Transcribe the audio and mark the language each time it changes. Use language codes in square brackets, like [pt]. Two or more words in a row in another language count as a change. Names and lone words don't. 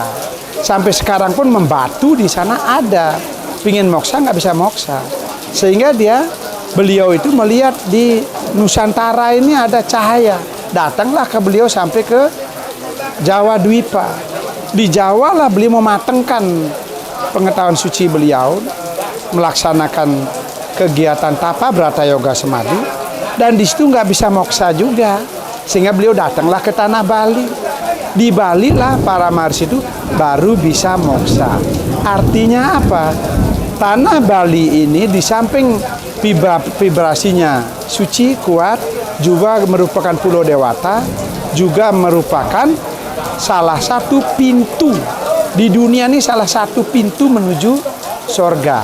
[id] Sampai sekarang pun membatu di sana ada, pingin moksa nggak bisa moksa, sehingga beliau itu melihat di Nusantara ini ada cahaya. Datanglah ke beliau sampai ke Jawa Dwipa. Di Jawa lah beliau mematengkan pengetahuan suci beliau, melaksanakan kegiatan tapa brata yoga semadi, dan di situ nggak bisa moksa juga, sehingga beliau datanglah ke tanah Bali. Di Bali lah para maharishi itu baru bisa moksa. Artinya apa? Tanah Bali ini di samping vibrasinya suci, kuat, juga merupakan pulau dewata, juga merupakan salah satu pintu di dunia ini, salah satu pintu menuju sorga.